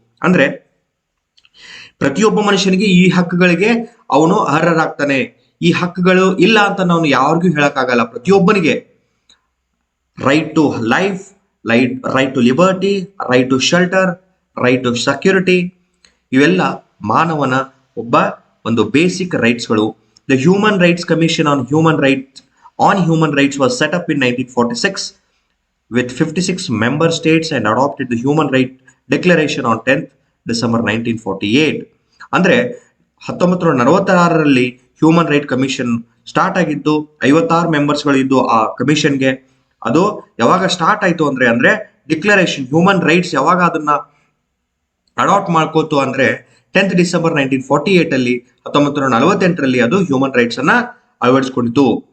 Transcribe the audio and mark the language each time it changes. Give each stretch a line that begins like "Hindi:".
Kannada: ಅಂದ್ರೆ ಪ್ರತಿಯೊಬ್ಬ ಮನುಷ್ಯನಿಗೆ ಈ ಹಕ್ಕುಗಳಿಗೆ ಅವನು ಅರ್ಹರಾಗ್ತಾನೆ. ಈ ಹಕ್ಕುಗಳು ಇಲ್ಲ ಅಂತ ನಾವು ಯಾರಿಗೂ ಹೇಳಕ್ಕಾಗಲ್ಲ. ಪ್ರತಿಯೊಬ್ಬನಿಗೆ
English: right to life, right to liberty, right to shelter, right to security,
Kannada: ಇವೆಲ್ಲ ಮಾನವನ ಒಂದು basic ರೈಟ್ಸ್ಗಳು.
English: The human rights commission on human rights was set up in 1946 with 56 member states and adopted the Human Rights Declaration on 10th December 1948.
Kannada: ಅಂದ್ರೆ 1946ರಲ್ಲಿ human right commission start ಆಗಿದ್ದು, 56 ಮೆಂಬರ್ಸ್ಗಳು ಇದ್ದು ಆ ಕಮಿಷನ್ಗೆ. ಅದು ಯಾವಾಗ start ಆಯ್ತು ಅಂದ್ರೆ ಡಿಕ್ಲರೇಷನ್ ಹ್ಯೂಮನ್ ರೈಟ್ಸ್ ಯಾವಾಗ ಅದನ್ನ ಅಡಾಪ್ಟ್ ಮಾಡ್ಕೋತು ಅಂದ್ರೆ 10th December 1948 ಅಲ್ಲಿ, 1948ರಲ್ಲಿ ಅದು ಹ್ಯೂಮನ್ ರೈಟ್ಸ್ ಅನ್ನ ಅಳವಡಿಸಿಕೊಂಡಿತು.